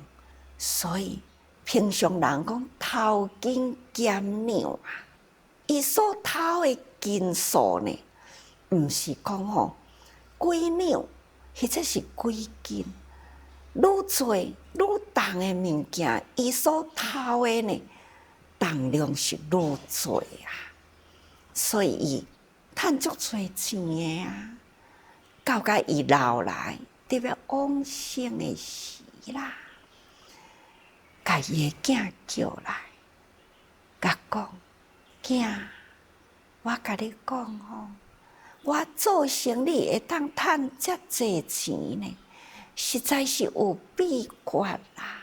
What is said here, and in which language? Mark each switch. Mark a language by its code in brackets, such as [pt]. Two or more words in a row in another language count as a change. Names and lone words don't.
[nan] 所以平常人讲头斤减两伊所偷的斤数呢，毋是讲几两或者是几斤，愈多愈重的物件，伊所偷的呢重量是愈多所以伊赚足多钱的到甲伊老来得要往生的时甲伊的囝叫来，甲讲：囝，我甲你讲我做生意会当赚遮济钱呢，实在是有秘诀啦。